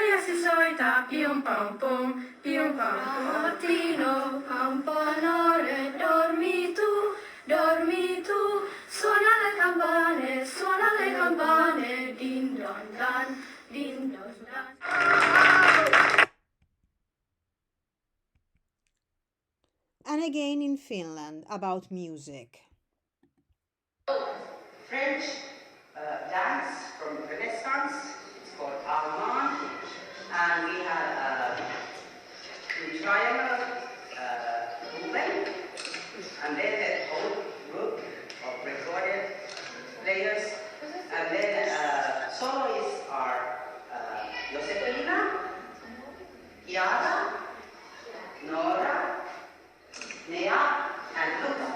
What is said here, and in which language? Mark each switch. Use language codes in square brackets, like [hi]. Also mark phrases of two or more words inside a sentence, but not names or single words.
[it] si solita, pium pam pum, mattino, campanare, dormi tu, suona le campane, din don dan, din don dan. [en] And again in Finland about music. French dance from Renaissance. It's called Allemand, and we have in triangle movement, and then a whole group of recorded players, and then soloists are Josefina, Chiara, Nora, Nea, and Luca.